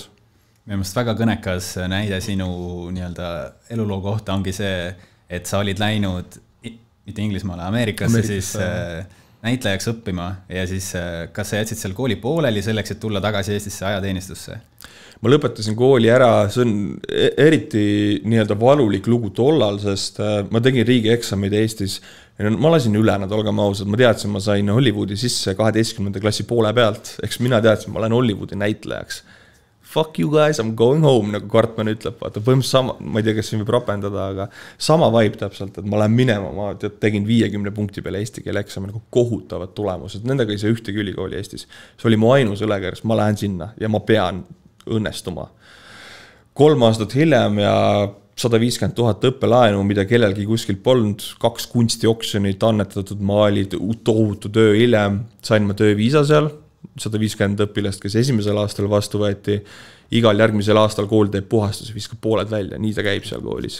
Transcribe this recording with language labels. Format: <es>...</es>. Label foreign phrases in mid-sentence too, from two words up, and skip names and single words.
<et>Minu meelest väga kõnekas näide sinu nii-öelda eluloo kohta ongi see, et sa olid läinud mitte Inglismaale, Ameerikasse siis näitlejaks õppima ja siis kas sa jätsid seal kooli pooleli selleks, et tulla tagasi Eestisse ajateenistusse? Ma lõpetasin kooli ära, see on eriti nii-öelda valulik lugu tollal, sest ma tegin riigieksamid Eestis. Ma lasin üle, nad olgem ausad, ma teadsin, ma sain Hollywoodi sisse 12. klassi poole pealt, eks mina teadsin, ma olen Hollywoodi näitlejaks.</et> <en>Fuck you guys, I'm going home,</en> <et>nagu Kartman ütleb, vaata, põhimõtteliselt sama, ma ei tea, kas siin võib rapendada, aga sama vibe täpselt, et ma lähen minema, ma tegin 50 punkti peale eesti keele eksami, nagu kohutavad tulemused, nendega ei saa ühtegi ülikooli Eestis. See oli mu ainus ülekäärs, ma lähen sinna ja ma pean õnnestuma. 3 aastat hiljem ja 150 000 õppelaenu, mida kellelgi kuskil polnud, 2 kunstioksjonit, annetatud maalid, tohutu töö hiljem, sain ma tööviisa seal, 150 õpilast, kes esimesel aastal vastu võeti, igal järgmisel aastal kool teeb puhastus, viskab pooled välja, nii ta käib seal koolis.</et>